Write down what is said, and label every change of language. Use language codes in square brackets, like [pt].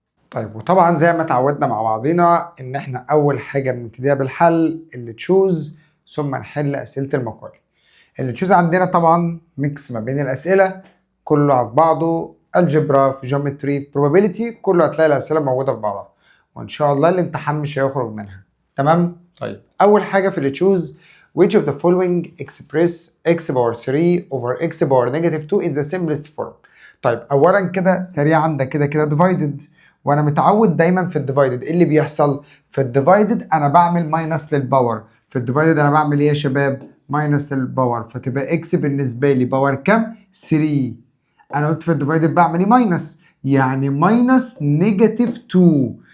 [ar] طيب وطبعا زي ما اتعودنا مع بعضينا ان احنا اول حاجه بنبتديها بالحل اللي تشوز، ثم نحل اسئله المقال. اللي تشوز عندنا طبعا ميكس ما بين الاسئله كله على بعضه، الجبرا في جيومتري في probability، كله هتلاقي الاسئله موجوده في بعضها، وان شاء الله الامتحان مش هيخرج منها. تمام. طيب اول حاجه في اللي تشوز [en] which of the following express x power 3 over x power negative 2 in the simplest form. [ar] طيب اولا كده سريعا ده كده divided، وانا متعود دايما في الديفايدد ايه اللي بيحصل؟ في الديفايدد انا بعمل ماينس للباور. في الديفايدد انا بعمل ايه يا شباب؟ ماينس للباور، فتبقى اكس بالنسبه لي باور كام؟ 3. انا قلت في الديفايدد بعمل ايه؟ ماينس، يعني ماينس نيجاتيف 2.